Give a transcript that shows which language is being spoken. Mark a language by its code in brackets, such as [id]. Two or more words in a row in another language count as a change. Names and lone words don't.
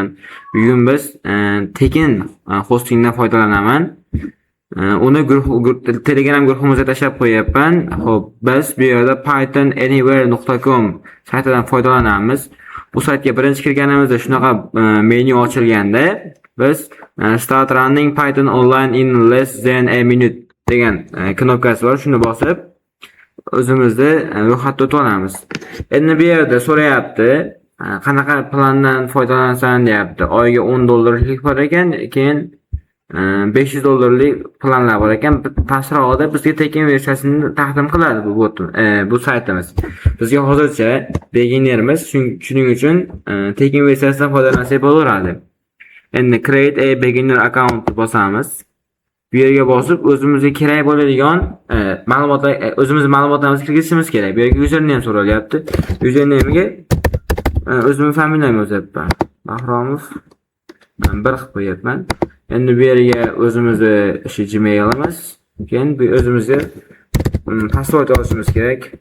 [uz] Bugun biz tekin hostingdan foydalanaman. Uni Telegram guruhimizga tashlab qo'yapman. Xo'p, biz bu yerda pythonanywhere.com saytidan foydalanamiz. Bu saytga birinchi kirganimizda shunaqa menyu ochilganda biz [en] start running python online in less than a minute [uz] degan knopkasi bor. Shuni bosib o'zimizni ro'yxatga o'tib olamiz. Endi bu yerda so'rayapti, qanaqa plandan foydalansan deyapti. Oyiga $10 bor ekan, keyin $500 planlar bor ekan. Pastroqda bizga tekin versiyasini taqdim qiladi bu saytimiz. Bizga hozircha beginnermiz, shuning uchun tekin versiyasidan foydalansak bo'laveradi. Endi [en] create a beginner account [uz] bosamiz. Bu yerga bosib o'zimizga kerak bo'ladigan ma'lumotlar, o'zimizning ma'lumotlarimizni kirgizishimiz kerak. Bu yerga username so'ralyapti. Username'ga o'zimning familiyamni yozyapman. Bahromov 1 qilib qo'yapman. Endi bu yerga o'zimizni Gmail'imiz, keyin bu o'zimizga password yozishimiz kerak.